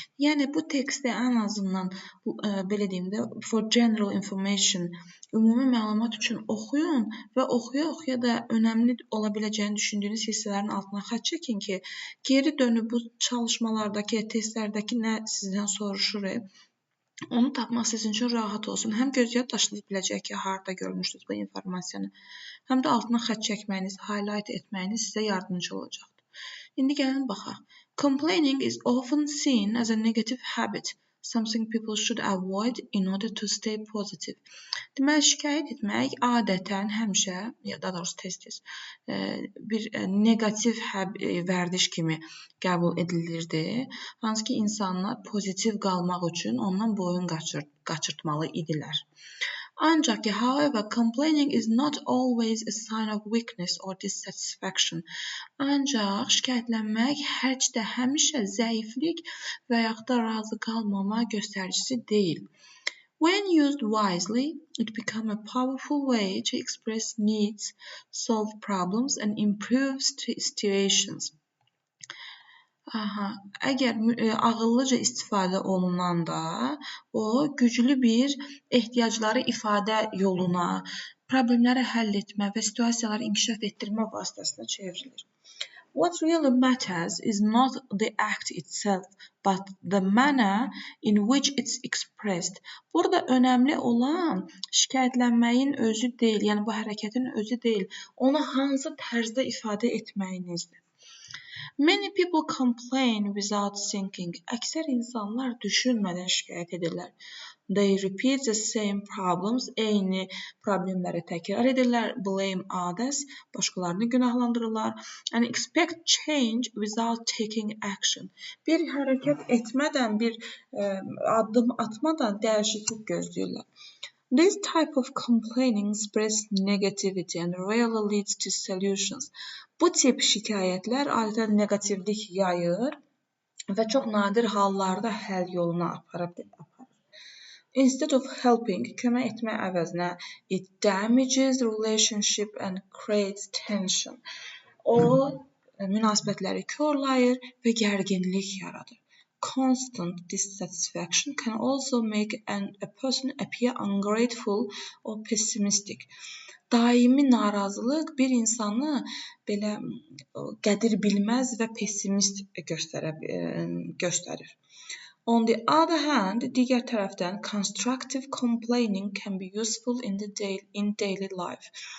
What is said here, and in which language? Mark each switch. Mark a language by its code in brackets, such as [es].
[az] Yəni bu teksti ən azından belə deyim də [en] for general information, [az] ümumi məlumat üçün oxuyun və oxuya-oxuya da önəmli ola biləcəyini düşündüyünüz hissələrin altına xətt çəkin ki, geri dönüb bu çalışmalardakı, testlərdəki nə sizdən soruşur, onu tapmaq sizin üçün rahat olsun. Həm göz yaddaşınız biləcək ki, harda görmüşdünüz bu informasiyanı, həm də altına xətt çəkməyiniz, highlight etməyiniz sizə yardımcı olacaqdır. İndi gəlin baxaq. [en] Complaining is often seen as a negative habit, something people should avoid in order to stay positive. [az] Deməli, şikayət etmək adətən həmişə, ya da doğrusu tez-tez bir negativ vərdiş kimi qəbul edilirdi. Hansı ki, insanlar pozitiv qalmaq üçün ondan boyun qaçırtmalı idilər. Ancaq ki, [en] however, complaining is not always a sign of weakness or dissatisfaction. [az] Ancaq şikayətlənmək heç də həmişə zəiflik və yaxud da razı qalmama göstəricisi deyil. [en] When used wisely, it becomes a powerful way to express needs, solve problems and improve situations. [az] Əgər ağıllıca istifadə olunanda, o güclü bir ehtiyacları ifadə yoluna, problemləri həll etmə və situasiyaları inkişaf etdirmə vasitəsinə çevrilir. [en] What really matters is not the act itself, but the manner in which it's expressed. [az] Burada önəmli olan şikayətlənməyin özü deyil, yəni bu hərəkətin özü deyil, onu hansı tərzdə ifadə etməyinizdir. [en] Many people complain without thinking. [az] Əksər insanlar düşünmədən şikayət edirlər. [en] They repeat the same problems. [az] Eyni problemləri təkrar edirlər. [en] Blame others. [az] Başqalarını günahlandırırlar. [en] And expect change without taking action. [az] Bir hərəkət etmədən, bir addım atmadan dəyişiklik gözləyirlər. [en] This type of complaining spreads negativity and rarely leads to solutions. [az] Bu tip şikayətlər adətən negativlik yayır və çox nadir hallarda həll yoluna aparır. [en] Instead of helping, [az] kömək etmək əvəzinə, [en] it damages relationship and creates tension. [az] O, münasibətləri korlayır və gərginlik yaradır. [en] Constant dissatisfaction can also make a person appear ungrateful or pessimistic. [az] Daimi narazılıq bir insanı belə qədir bilməz və pessimist göstərir. [en] On the other hand, [az] digər tərəfdən [en] constructive complaining can be useful in daily life.